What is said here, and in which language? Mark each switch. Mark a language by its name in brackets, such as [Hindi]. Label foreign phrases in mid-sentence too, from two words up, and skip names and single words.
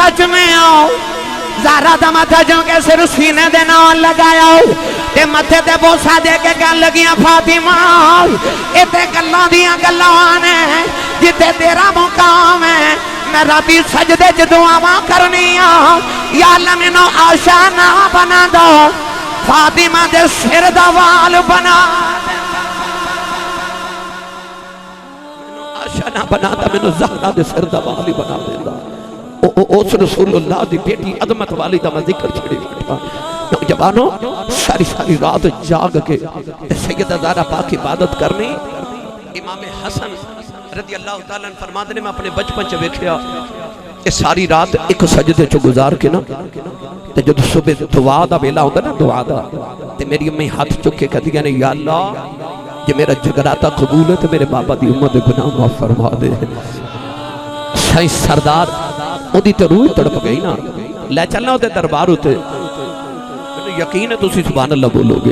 [Punjabi] چمے آؤ، زہرا دا متھا چم کے سر سینے دے نال لگایا تے متھے تے بوسہ دے کے کہہ لگیاں، فاطمہ یہ تے گلاں دیاں گلاں نے جتھے تیرا مقام ہے، میں راتی سجدے چ دعاواں کرنیاں, [Arabic] يا الله [Punjabi] مینوں عائشہ نا بنا دو، فاطمہ دے سر دا وال بنا، عائشہ نا بنا دا، مینوں زہرا دے سر دا وال ہی بنا دیندا. اس رسول اللہ دی بیٹی عظمت والی دا میں ذکر چھیڑی بیٹھا. نوجوانوں ساری ساری رات جاگ کے سیدہ زہرا پاک عبادت کرنی. امام حسن [Arabic] رضي الله تعالى عنه [Punjabi] فرماتے نے، میں اپنے بچپن چ ویکھیا کہ ساری رات اک سجدے چ گزار کے نا تے جب صبح دعا دا ویلا ہوندا نا، دعا دا تے میری امی ہتھ چک کے کہندیاں نے, [Arabic] يا الله [Punjabi] جے میرا جگراتا قبول ہے تو میرے بابا دی امت دے گناہ معاف فرما دے. سائیں سردار اوہدی تے روح تڑپ گئی نا، لے چلنا اوہدے دربار اتے، یقین ہے تسی [Arabic] سبحان الله [Punjabi] بولوگے.